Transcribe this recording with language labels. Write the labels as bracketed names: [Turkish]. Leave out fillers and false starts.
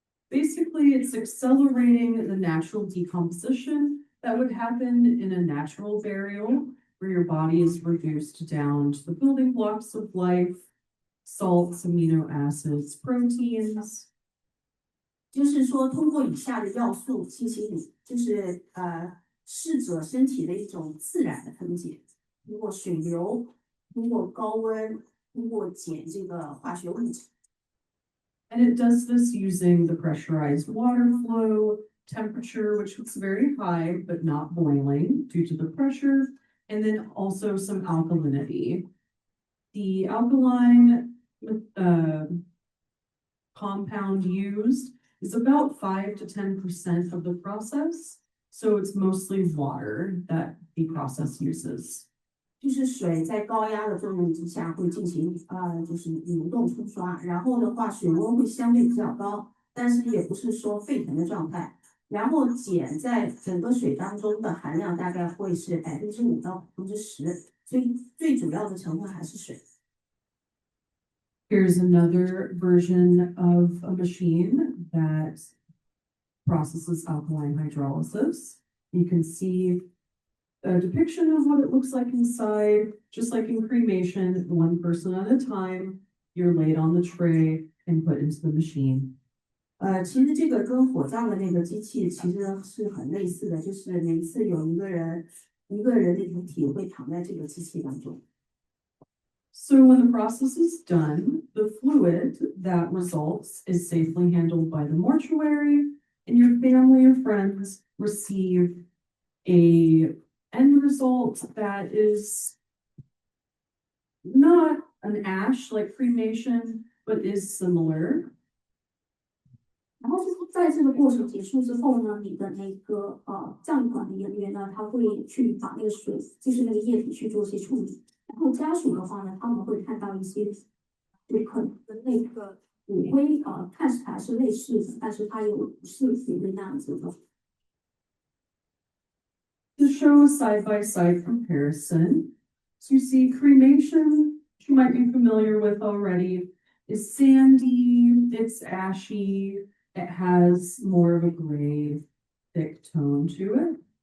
[English] Basically, it's accelerating the natural decomposition that would happen in a natural burial, where your body is reduced down to the building blocks of life. Salts, amino acids, proteins. [Chinese] 就是说，通过以下的要素进行就是逝者身体的一种自然的分解，通过水流，通过高温，通过碱这个化学物质。 [English] And it does this using the pressurized water flow, temperature, which was very high but not boiling due to the pressure, and then also some alkalinity. The alkaline compound used is about 5 to 10% of the process, so it's mostly water that the process uses. [Chinese] 就是水在高压的作用之下会进行就是流动冲刷，然后的话水温会相对比较高，但是也不是说沸腾的状态。然后碱在整个水当中的含量大概会是5%到10%，所以最主要的成分还是水。 [English] Here's another version of a machine that processes alkaline hydrolysis. You can see a depiction of what it looks like inside, just like in cremation, one person at a time, you're laid on the tray and put into the machine. [Chinese] 其实这个跟火葬的那个机器其实是很类似的，就是每次有一个人的遗体会躺在这个机器当中。 [English] So when the process is done, the fluid that results is safely handled by the mortuary, and your family or friends receive a end result that is not an ash like cremation, but is similar. [Chinese] 然后就是在这个过程结束之后呢，你的那个葬仪管理人员呢，他会去把那个水，就是那个液体去做一些处理。然后家属的话呢，他们会看到一些，就可能跟那个骨灰看起来是类似的，但是它又不是骨灰那样子的。 [English] To show a side-by-side comparison, so you see cremation, which you might be familiar with already, is sandy, it's ashy, it has more of a gray, thick tone to it.